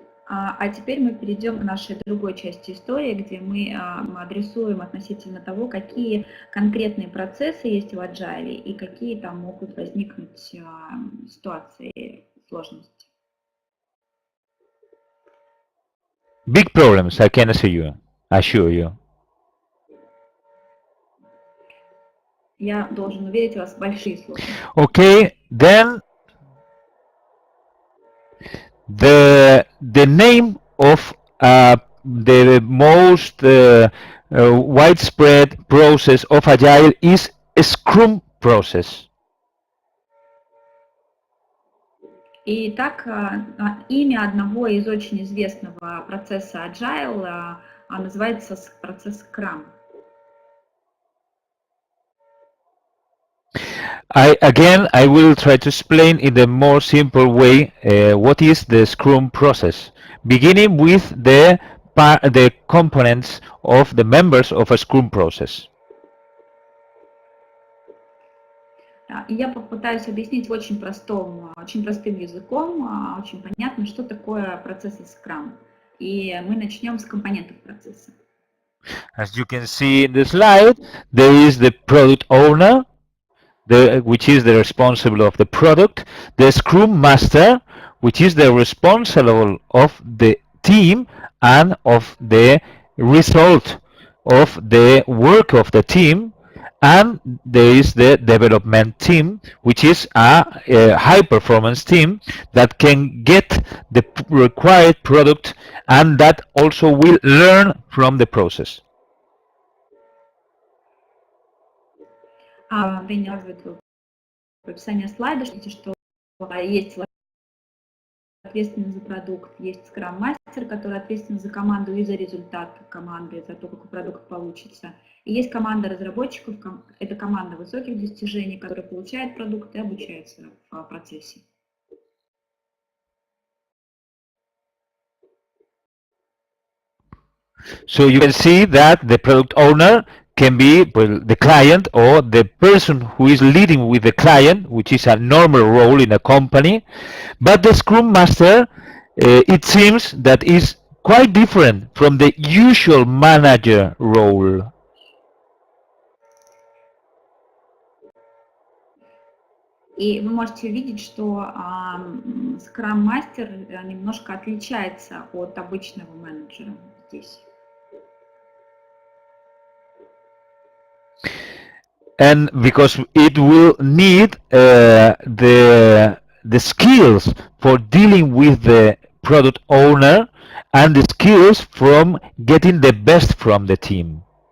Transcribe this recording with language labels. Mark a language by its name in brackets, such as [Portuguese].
[Russian] А теперь мы перейдем к нашей другой части истории, где мы адресуем относительно того, какие конкретные процессы есть в Agile и какие там могут возникнуть ситуации сложности. [English] Big problems, I can assure you. [Russian] Я должен уверить вас, большие сложности. [English] Okay, then the name of the most widespread process of Agile is a Scrum process. [Russian] Итак, имя одного из очень известного процесса Agile называется процесс Scrum. [English] I will try to explain in the more simple way what is the Scrum process, beginning with the components of the members of a Scrum process. [Russian] И я попытаюсь объяснить очень простым языком, очень понятно, что такое процесс Scrum. И мы начнем с компонентов процесса. [English] As you can see in the slide, there is the product owner, which is the responsible of the product, the Scrum Master, which is the responsible of the team and of the result of the work of the team, and there is the development team, which is a high performance team that can get the required product and that also will learn from the process. [Russian] Дэниел рассказывает в описании слайда, что есть ответственный за продукт, есть скрам-мастер, который ответственен за команду и за результат команды, за то, какой продукт получится. И есть команда разработчиков, это команда высоких достижений, которая получает продукт и обучается в процессе. [English] So you can see that the product owner can be the client or the person who is leading with the client, which is a normal role in a company. But the Scrum Master, it seems that is quite different from the usual manager role. [Russian] И вы можете увидеть, что скрам-мастер немножко отличается от обычного менеджера здесь. [English] And because it will need the skills for dealing with the product owner and the skills from getting the best from the team.